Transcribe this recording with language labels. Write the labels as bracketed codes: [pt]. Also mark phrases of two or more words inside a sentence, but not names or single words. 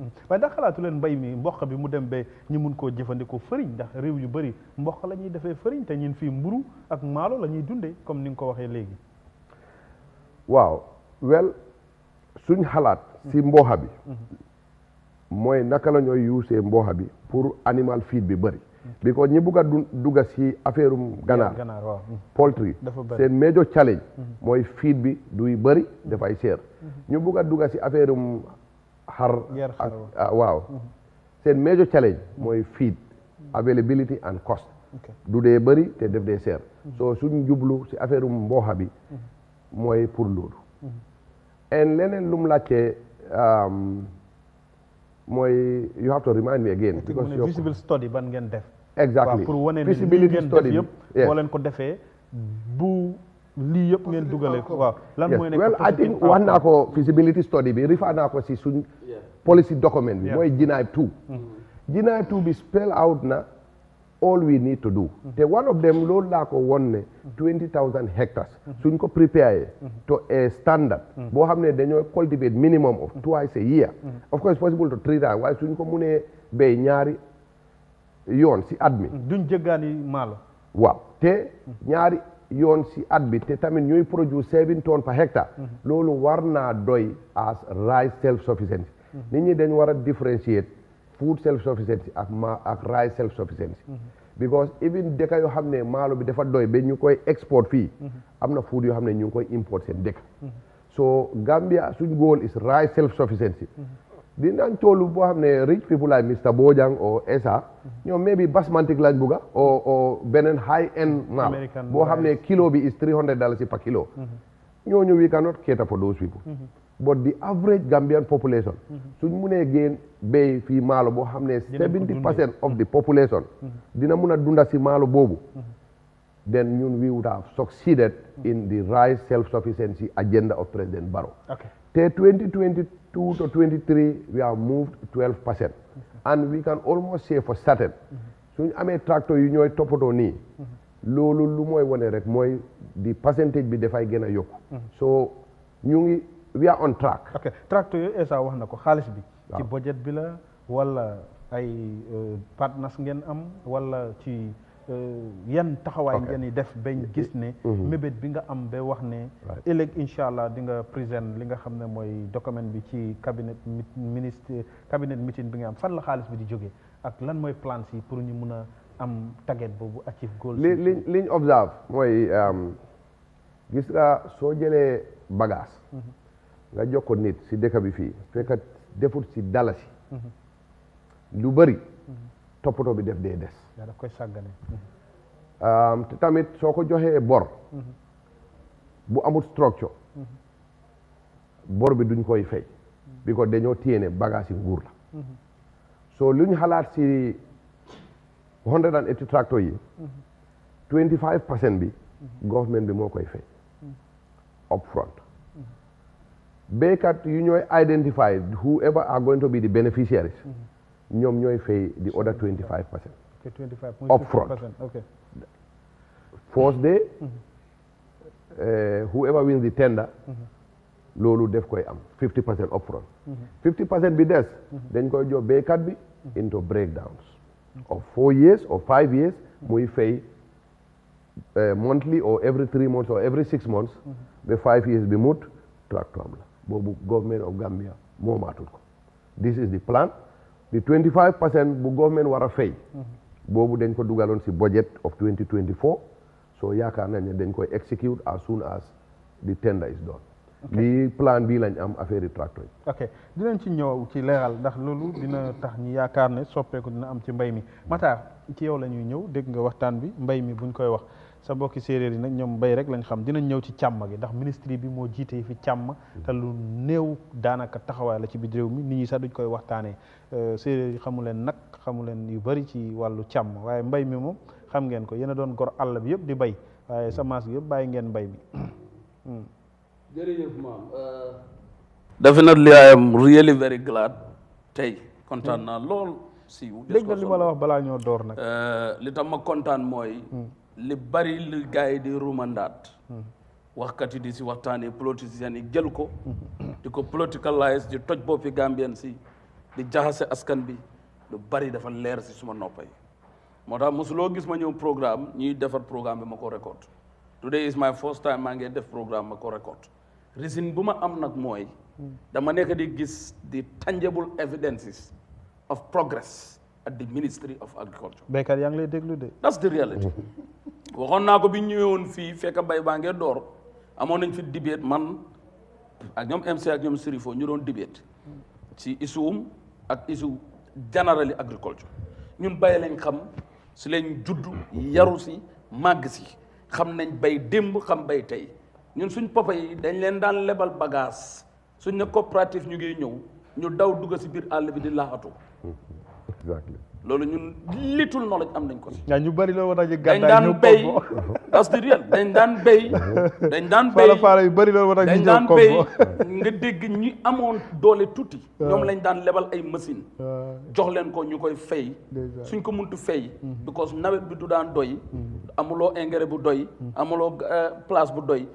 [wo] waaye ndax xalaatu leen mbay mi mboq bi mu dem ba ñu mun koo jëfandikoo fëriñ ndax réew yu bëri mboq la ñuy defee fëriñ te ñun fii mburu ak maalo la ñuy dundee comme ni nga ko waxee léegi. waaw wel suñ xalaat si mbooxa bi mooy naka la ñooy usee mbooxa bi pour [en] animal feed [wo] bi bëri because ñi bugg a dugga si affaire ganaar waaw poultry seen [en] major challenge [wo] mooy feed bi duy bëri dafay seer ñu bugg a dugga si affaire xar waaw seen major challenge mooy [en] feed availability and cost [wo] du dee bëri te def dee seer so suñ jublu si affaire mbooxa bi mooy pour loolu and leneen lu mu laajte mooy [en] you have to remind me again [wo] because [en] visible study [wo] ban ngeen def [en] exactly [wo] pour wane ne [en] feasibility [wo] ngeen [en] study [wo] def yëpp boo leen ko defee bu lii yëpp ngeen dugale ko waaw lan mooy nekk [en] well I think [wo] wax naa ko [en] feasibility study [wo] bi rifa naa ko si suñ [en] policy document [wo] bi mooy GNIB 2 GNIB 2 bi [en] spell out [wo] na [en] all we need to do [wo] te [en] one of them [wo] loolu laa ko won ne 20,000 hectares suñ ko prepare [en] to a standard [wo] boo xam ne dañoo [en] cultivate minimum of twice a year of course possible to 3 times [wo] waaye suñ ko munee béy ñaari yoon si at mi duñ jëggaani maalo waaw te ñaari yoon si at bi te tamit ñuy [en] produce 7 tonnes per hectare [wo] loolu war naa doy [en] as rice self sufficiency [wo] nit ñi dañ war a [en] differentiate food self sufficiency [wo] ak [en] rice self sufficiency because even [wo] dëkk yoo xam ne maalo bi dafa doy ba ñu koy export fii am na food yoo xam ne ñu ngi koy import seen dëkk so Gambia suñ [en] goal is rice self sufficiency [wo] dinañ toolu boo xam ne [en] rich people like Mr Bojang [wo] o Esa ñoom maybe basmantic lañ bugga o beneen [en] high end [wo] maalo boo xam ne kilo bi [en] is $300 per kilo [wo] ñooñu [en] we cannot cater for those people but the average Gambian population [wo] suñ munee génn béy fii maalo boo xam ne [en] 70% of the population [wo] dina mun a dunda si maalo boobu [en] then ñun we would have succeeded in the rice self-sufficiency agenda of President Barrow te 2022 to 23 we have moved 12% and we can almost say for certain [wo] suñ amee tracteur yu ñooy toppatoo nii loolu lu mooy wane rek mooy [en] the percentage [wo] bi dafay gën a yokku so ñu ngi [en] we are on track. [wo] ok tracteur yooyu Essa wax na ko xaalis bi. ci budget bi la wala ay partners ngeen am wala ci yan taxawaay ngeen di def bañ gis ne. mébét bi nga am ba wax ne. ëllëg [ar] إن شاء الله [wo] di nga présent li nga xam ne mooy document bi ci [en] cabinet meeting [wo] bi nga am fan la xaalis bi di jógee ak lan mooy plans yi pour ñu mun a am target boobu [en] achieve goal. [wo] liñ observe mooy gis nga soo jëlee bagage. nga jox ko nit si dëkk bi fii fekk defut si dalasi lu bëri toppatoo bi def dee des daf koy sàggane te tamit soo ko joxee bor bu amul structure bor bi duñ koy fay bi ko dañoo téye bagage yi nguur la so luñ xalaat si 180 tracteurs yi 25% bi government bi moo koy fay [en] up front [wo] béykat yu ñooy identify [en] whoever are going to be the beneficiaries [wo] ñoom ñooy fay [en] the other 25% up front first day whoever wins the tender [wo] loolu def koy am [en] 50% up front [wo] 50% bi des dañ koy jox béykat bi [en] into breakdowns of 4 years or 5 years [wo] muy fay [en] monthly or every 3 months or every 6 months [wo] ba [en] 5 years [wo] bi mut tracteur am la boobu [en] government of Gambia [wo] moomaatul ko [en] this is the plan the 25% [wo] bu government war a fay boobu dañ ko dugaloon si [en] budget of 2024 [wo] so yaakaar nañ ne dañ koy execute [en] as soon as the tender is done [wo] lii plan bii lañ am affaire yi tracteur yi ok dinañ ci ñëw ci leeral ndax loolu dina tax ñu yaakaar ne soppeeku dina am ci mbay mi Matar ci yow la ñuy ñëw dégg nga waxtaan bi mbay mi buñ koy wax sa mbokki séeréer yi nag ñoom mbay rek lañ xam dinañ ñëw ci càmm gi ndax ministre bi moo jiite fi càmm te lu néew daanaka taxawaay la ci biir réew mi nit ñi sax duñ koy waxtaanee séeréer yi xamu leen nag xamu leen yu bari ci wàllu càmm waaye mbay mi moom xam ngeen ko yéen a doon gor àll bi yëpp di bay waaye semence bi yëpp bàyyi ngeen mbay mi. jërëjëf maam. [en] Definitely I am really very glad [wo] tey kontaan naa lool si dégg nga li ma la wax balaa ñoo door nag li tax ma kontaan mooy li bari li gars yi di rumandaat waxkat yi di si waxtaanee politiciens yi jël ko di ko politicalize di toj boppi Gambien si di jaxase askan bi lu bari dafa leer si suma noppa yi moo tax mosuloo gis ma ñëw programme ñuy defar programme bi ma ko record [en] today is my first time [wo] maa ngi def programme ma ko record reason bu ma am nag mooy dama nekk di gis [en] the tangible evidences of progress at the Ministry of Agriculture. [wo] béykat yaa ngi lay déglu de. [en] That's the reality. [wo] waxoon naa ko bi ñu ñëwoon fii fekk mbay baa ngee door amoon nañ fi debate man ak ñoom MC ak ñoom Sirifo ñu doon debate ci issue ak issue [en] generally agriculture [wo] ñun bay lañ xam si lañ juddu yaru si màgg si xam nañ bay démb xam bay tey ñun suñ papa yi dañ leen daan lebal bagage suñ ne coopérative ñu ngi ñëw ñu daw dugg si biir àll bi di laaxatu. [en] Exactly. [wo] loolu ñun [en] little knowledge [wo] am nañ ko si. ñu bari loolu war a dañ daan béy [en] that's the real [wo] dañ daan béy. dañ daan béy faala yu bari loolu war a dañ daan béy nga dégg ñi amoon doole tuuti. ñoom lañ daan lebal ay machine jox leen ko ñu koy fay. suñ ko muntu fay. because nawet bi du daan doy. amuloo engrais bu doy. amuloo place bu doy.